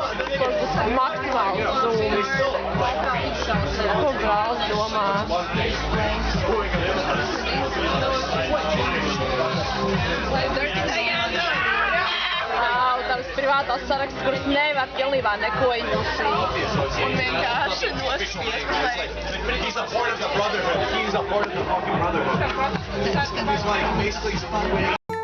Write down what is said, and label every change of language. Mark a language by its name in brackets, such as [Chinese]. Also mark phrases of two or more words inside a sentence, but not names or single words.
[Latvian] Maksimāls zūms. Ko brālis domā? Tavs privātās saraksts, kurus nevar pilnībā neko izlasīt. Un vienkārši nospiest, lai... [English] He's a part of the brotherhood. He's a part of the fucking brotherhood. He's like basically